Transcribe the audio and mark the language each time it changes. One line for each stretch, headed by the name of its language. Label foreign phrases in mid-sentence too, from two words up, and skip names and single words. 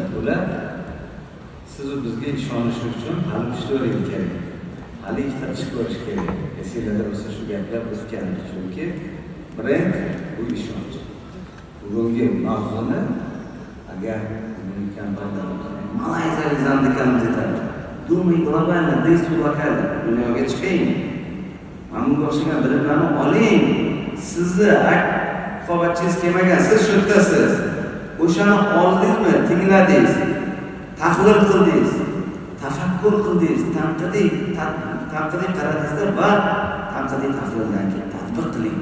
Uzbek: Ular siz bizga ishonish uchun hali 3-4 yil kerak. Hali ikkita ish ko'rish kerak. Esingizda bo'lsa shu gaplar o'tgan. Chunki brend bu ishonch. Bugungi mavzuni agar Malayziyalik zandikanimiz aytadi.
Russian: Думай глобально, действуй локально.
Uzbek: Dunyoga chiqing. Mana bunga o'xshagan bilimlarni oling. Sizni raqobatchingiz kelmagan, siz shu yerdasiz. O'shani oldingizmi, tingladingiz, tahlil qildingiz, tafakkur qildingiz, tanqidiy qaradingizda va tanqidiy tahlildan keyin tadbiq qiling.